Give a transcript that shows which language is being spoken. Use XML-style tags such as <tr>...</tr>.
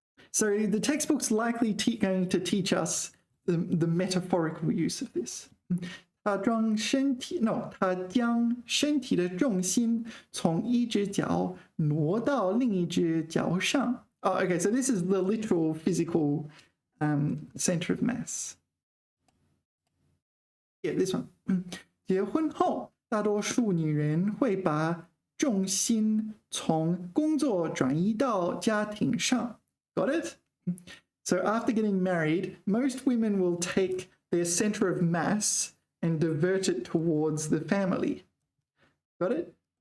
<en>So the textbook's likely going to teach us the metaphorical use of this.</en> <zh>他将身体</zh> <en>no，</en> <zh>他将身体的重心从一只脚挪到另一只脚上。</zh> <en>Oh, okay, so this is the literal physical center of mass. Yeah, this one.</en> <zh>结婚后，大多数女人会把重心从工作转移到家庭上。</zh> <en>Got it? So after getting married, most women will take their center of mass and divert it towards the family. Got it?</en>